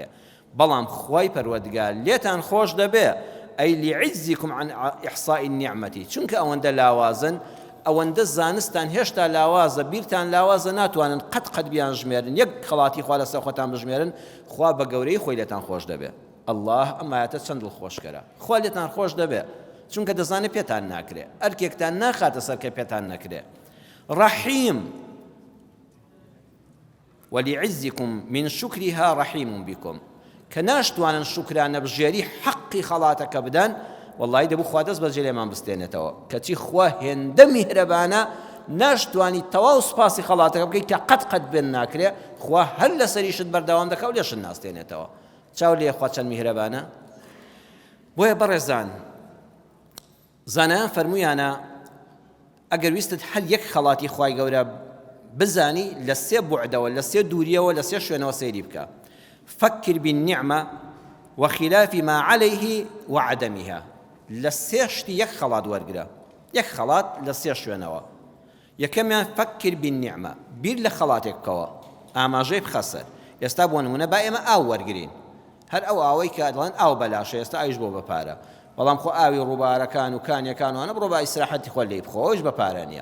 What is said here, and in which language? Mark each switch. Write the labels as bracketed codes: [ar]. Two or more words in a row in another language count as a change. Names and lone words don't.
[ckb] بەڵام خوای پەروەردگار لێتان خۆش دەبێ ئەی [ar] لعجزکم عن ئیحصاء النعمەتی، [ckb] چونکە ئەوەندە لاوازن، ئەوەندە زانستان هێشتا لاوازە، بیرتان لاوازە، ناتوانن قەت بیان ژمێرن، یەک خەڵاتی خوا لەسەر خۆتان بژمێرن، خوا بە گەورەی خۆی لێتان خۆش دەبێ. الله ئەم ئاەتە چەند دڵخۆشکەرە. خوا لێتان خۆش دەبێ، چونکە دەزانێت پێتان ناکرێ، ئەرکێکتان ناخاتە سەر کە پێتان نەکرێ. [ar] ڕەحیم ولعزكم من شكرها رحيم بكم، [ckb] کە ناشتوانن شکرانە بژێری حەقی خەڵاتەکە بدەن، والله دەبوو خوا دەست بەجێ لێمان بستێنێتەوە، کەچی خوا هێندە میهرەبانە، ناشتوانی تەواو سوپاسی خەڵاتەکە بکەیت کە قەت بێن ناکرێ، خوا هەر لە سەریشت بەردەوام دەکا و لێشت ناستێنێتەوە. چاو لێ خوا چەند میهرەبانە. بۆیە بەڕێزان، زانایان فەرموویانە ئەگەر ویستت هەر یەک خەڵاتی خوای گەورە بزانی لە سێ بوعدەوە لە سێ دووریەوە لە سێ شوێنەوە سەیری بکە. [ar] فكر بالنعمة وخلاف ما عليه وعدمها. [ckb] لە سێ شتی یەک خەڵات وەرگرە، یەک خەڵات لە سێ شوێنەوە. یەکەمیان [ar] فكر بالنعمة، [ckb] بیر لە خەڵاتێک بکەوە، ئاماژەی بخەسەر. ئێستا بۆ نمونە با ئێمە ئاو وەرگرین، هەر ئەو ئاوەی کە دەڵێن ئاو بەلاشە، ئێستا ئاویش بۆ بەپارە، بەڵام خۆ ئاوی ڕووبارەکان و کانیەکان وانە بڕۆ با ئیسراحەتی خۆ لێی بخۆش بەپارە نییە.